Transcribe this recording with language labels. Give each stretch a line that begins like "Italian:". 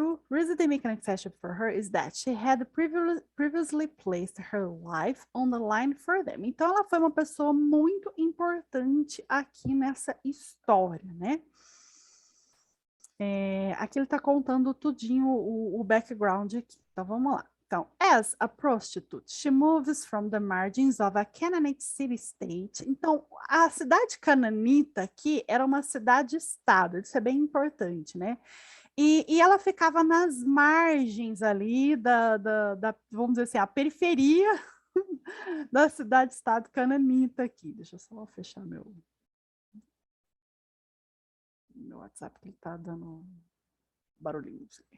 English: Reason they make an exception for her is that she had previously placed her life on the line for them.
Portuguese: Então, ela foi uma pessoa muito importante aqui nessa história, né? Aqui ele está contando tudinho o background aqui. Então, vamos lá. Então,
English: as a prostitute, she moves from the margins of a Canaanite city-state.
Portuguese: Então, a cidade cananita aqui era uma cidade-estado. Isso é bem importante, né? E ela ficava nas margens ali vamos dizer assim, a periferia da cidade-estado cananita aqui. Deixa eu só fechar meu WhatsApp, que ele está dando barulhinho.